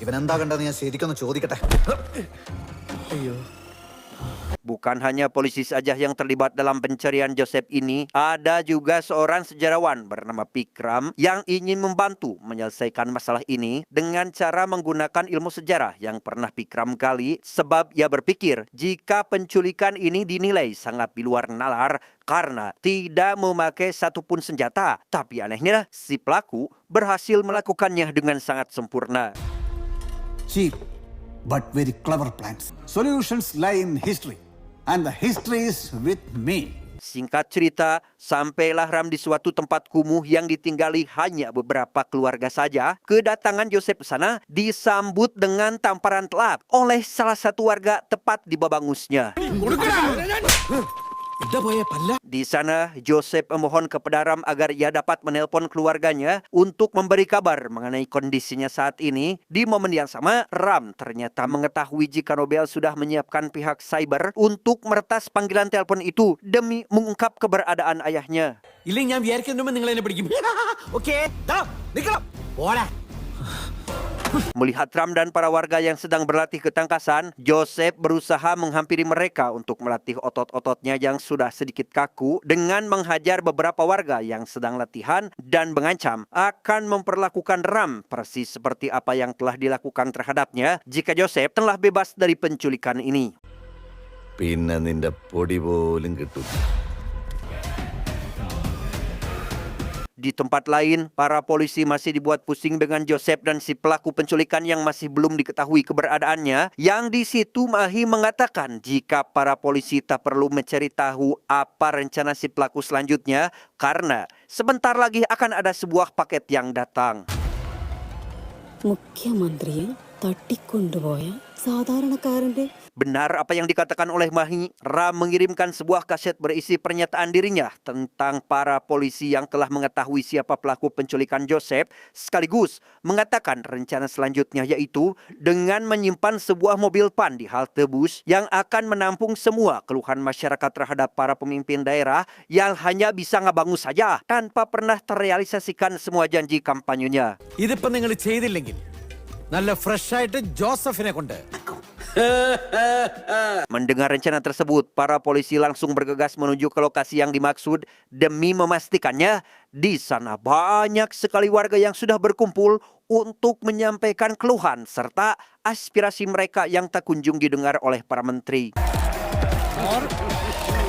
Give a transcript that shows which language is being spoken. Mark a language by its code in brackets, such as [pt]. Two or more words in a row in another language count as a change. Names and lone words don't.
[id] Bukan hanya polisi saja yang terlibat dalam pencarian Joseph ini, ada juga seorang sejarawan bernama Pikram yang ingin membantu menyelesaikan masalah ini dengan cara menggunakan ilmu sejarah yang pernah Pikram gali, sebab ia berpikir jika penculikan ini dinilai sangat di luar nalar karena tidak memakai satupun senjata. Tapi anehnya, si pelaku berhasil melakukannya dengan sangat sempurna. [en] Cheap but very clever plans. Solutions lie in history, and the history is with me. [id] Singkat cerita, sampailah Ram di suatu tempat kumuh yang ditinggali hanya beberapa keluarga saja. Kedatangan Joseph ke sana disambut dengan tamparan telak oleh salah satu warga tepat di babangusnya. Di sana, Joseph memohon kepada Ram agar ia dapat menelpon keluarganya untuk memberi kabar mengenai kondisinya saat ini. Di momen yang sama, Ram ternyata mengetahui jika Nobel sudah menyiapkan pihak cyber untuk meretas panggilan telepon itu demi mengungkap keberadaan ayahnya. [ml] ഇല്ലെങ്കിൽ ഞാൻ വിചാരിക്കുന്നുമ്പോ നിങ്ങൾ എന്നെ പിടിക്കും. ഓക്കേ, നിക്കണം. പോടാ. [id] Melihat Ram dan para warga yang sedang berlatih ketangkasan, Joseph berusaha menghampiri mereka untuk melatih otot-ototnya yang sudah sedikit kaku dengan menghajar beberapa warga yang sedang latihan dan mengancam akan memperlakukan Ram persis seperti apa yang telah dilakukan terhadapnya jika Joseph telah bebas dari penculikan ini. [ml] പിന്നെ നിന്റെ പൊടി പോലും കിട്ടും. [id] Di tempat lain, para polisi masih dibuat pusing dengan Joseph dan si pelaku penculikan yang masih belum diketahui keberadaannya. Yang di situ Mahi mengatakan jika para polisi tak perlu mencari tahu apa rencana si pelaku selanjutnya karena sebentar lagi akan ada sebuah paket yang datang. [ml] മുഖ്യമന്ത്രിയെ തട്ടിക്കൊണ്ടുപോയ സാധാരണക്കാരന്റെ [id] Benar apa yang dikatakan oleh Mahi, Ram mengirimkan sebuah kaset berisi pernyataan dirinya tentang para polisi yang telah mengetahui siapa pelaku penculikan Joseph, sekaligus mengatakan rencana selanjutnya yaitu dengan menyimpan sebuah mobil PAN di halte bus yang akan menampung semua keluhan masyarakat terhadap para pemimpin daerah yang hanya bisa ngabangu saja tanpa pernah terrealisasikan semua janji kampanyenya. [ml] ഇതിപ്പോ നിങ്ങൾ ചെയ്തില്ലെങ്കിൽ നല്ല ഫ്രഷ് ആയിട്ട് ജോസഫിനെ കൊണ്ട്. [id] Mendengar rencana tersebut, para polisi langsung bergegas menuju ke lokasi yang dimaksud demi memastikannya di sana banyak sekali warga yang sudah berkumpul untuk menyampaikan keluhan serta aspirasi mereka yang tak kunjung didengar oleh para menteri.